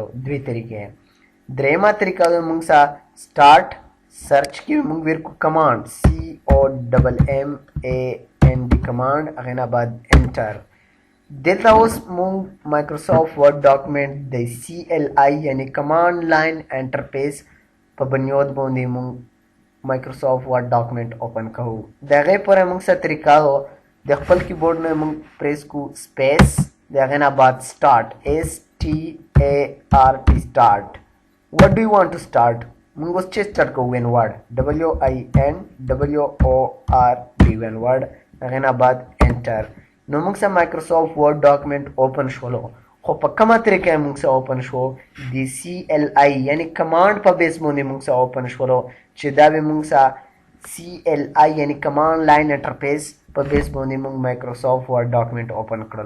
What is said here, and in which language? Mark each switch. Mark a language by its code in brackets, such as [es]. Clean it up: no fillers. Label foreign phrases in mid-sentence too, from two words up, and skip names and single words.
[ps] دوی طریقې دریمه طریقه موږ سره [en] start search [ps] کې موږ ویر کو [en] command COMMAND command [ps] هغه نه بعد انټر دلته اوس موږ Microsoft Word document د CLI یعنی [en] command line interface [ps] په بنیاد باندې موږ Microsoft Word [en] document open [ps] کوو. د هغې پوره موږ سره طریقه د خپل کیبورډ نه موږ پریس کو سپیس د هغې نه بعد [en] start START start. What do you want to start? [ps] موږ اوس چې سٹارټ کوو [en] win word WINWORD win word [ps] هغې نه بعد انټر نو موږ سره Microsoft Word [en] document open [ps] شولو. خو په کومه طریقه موږ سره اوپن شو د CLI یعنی کمانډ په بیس باندې موږ سره اوپن شولو چې دا به موږ سره CLI یعنی [en] command line interface [ps] په بیس باندې موږ Microsoft Word [en] document open [ps] کړلو.